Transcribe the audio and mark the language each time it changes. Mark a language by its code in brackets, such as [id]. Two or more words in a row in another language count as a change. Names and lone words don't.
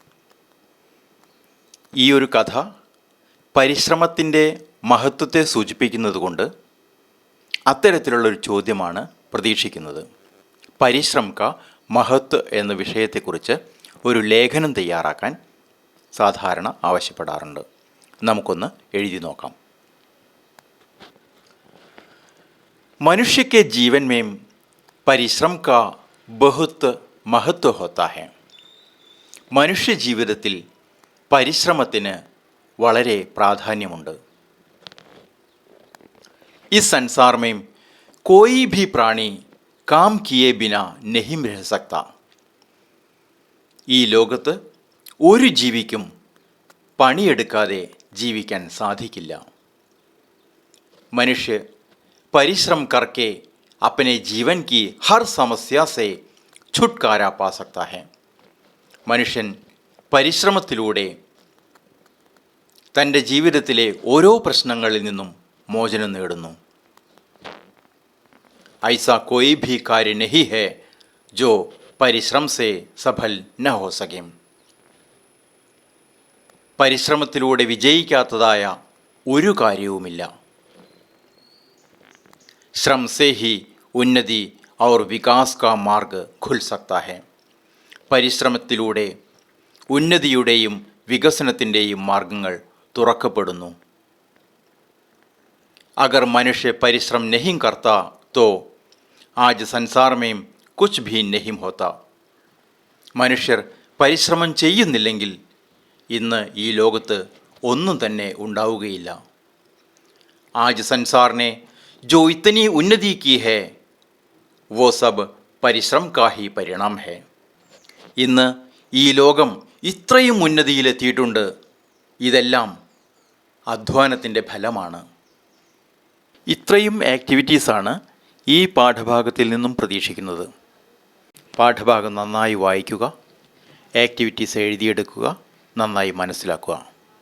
[ml] ഈ ഒരു കഥ പരിശ്രമത്തിൻ്റെ മഹത്വത്തെ സൂചിപ്പിക്കുന്നതുകൊണ്ട് അത്തരത്തിലുള്ളൊരു ചോദ്യമാണ് പ്രതീക്ഷിക്കുന്നത്. [hi] परिश्रम का महत्व [ml] എന്ന വിഷയത്തെക്കുറിച്ച് ഒരു ലേഖനം തയ്യാറാക്കാൻ സാധാരണ ആവശ്യപ്പെടാറുണ്ട്. നമുക്കൊന്ന് എഴുതി നോക്കാം. [hi] मनुष्य के जीवन में परिश्रम का बहुत महत्व होता है. [ml] മനുഷ്യ ജീവിതത്തിൽ പരിശ്രമത്തിന് വളരെ പ്രാധാന്യമുണ്ട്. [hi] इस संसार में कोई भी प्राणी काम किए बिना नहीं रह सकता. [ml] ഈ ലോകത്ത് ഒരു ജീവിക്കും പണിയെടുക്കാതെ ജീവിക്കാൻ സാധിക്കില്ല. [hi] മനുഷ്യ परिश्रम करके अपने जीवन की हर समस्या से छुटकारा पा सकता है. [ml] മനുഷ്യൻ പരിശ്രമത്തിലൂടെ തൻ്റെ ജീവിതത്തിലെ ഓരോ പ്രശ്നങ്ങളിൽ നിന്നും മോചനം നേടുന്നു. [hi] ऐसा कोई भी कार्य नहीं है जो परिश्रम से सफल न हो सके. [ml] പരിശ്രമത്തിലൂടെ വിജയിക്കാത്തതായ ഒരു കാര്യവുമില്ല. [hi] श्रम से ही उन्नति और विकास का मार्ग खुल सकता है. [ml] പരിശ്രമത്തിലൂടെ ഉന്നതിയുടെയും വികസനത്തിൻ്റെയും മാർഗങ്ങൾ തുറക്കപ്പെടുന്നു. [hi] अगर मनुष्य परिश्रम नहीं करता तो आज संसार में कुछ भी नहीं होता. [ml] മനുഷ്യർ പരിശ്രമം ചെയ്യുന്നില്ലെങ്കിൽ ഇന്ന് ഈ ലോകത്ത് ഒന്നും തന്നെ ഉണ്ടാവുകയില്ല. [hi] आज संसार ने जो इतनी उन्नति की है वो सब परिश्रम का ही परिणाम है. [ml] ഇന്ന് ഈ ലോകം ഇത്രയും ഉന്നതിയിലെത്തിയിട്ടുണ്ട്. ഇതെല്ലാം അധ്വാനത്തിൻ്റെ ഫലമാണ്. ഇത്രയും ആക്ടിവിറ്റീസാണ് ഈ പാഠഭാഗത്തിൽ നിന്നും പ്രതീക്ഷിക്കുന്നത്. പാഠഭാഗം നന്നായി വായിക്കുക, ആക്ടിവിറ്റീസ് എഴുതിയെടുക്കുക, നന്നായി മനസ്സിലാക്കുക.